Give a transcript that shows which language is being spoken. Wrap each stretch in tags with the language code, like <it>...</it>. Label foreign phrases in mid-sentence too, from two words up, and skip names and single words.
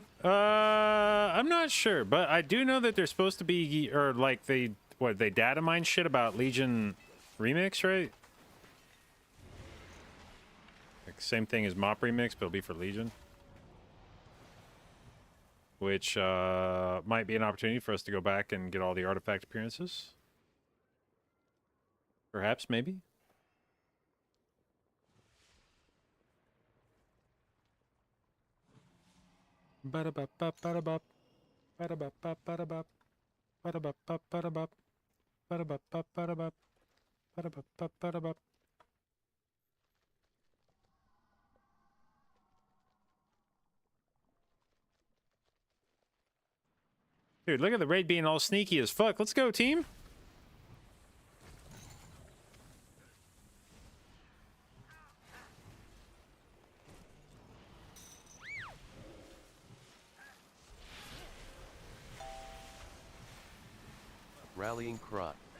<en>I'm not sure, but I do know that they're supposed to be, or like they data mine shit about Legion remix, right? Like same thing as Mop remix, but it'll be for Legion. Which might be an opportunity for us to go back and get all the artifact appearances. Perhaps, maybe. Ba-da-bop, ba-da-bop, ba-da-bop, ba-da-bop, ba-da-bop, ba-da-bop, ba-da-bop, ba-da-bop, ba-da-bop, ba-da-bop. Dude, look at the raid being all sneaky as fuck. Let's go, team. Rallying cry.</en>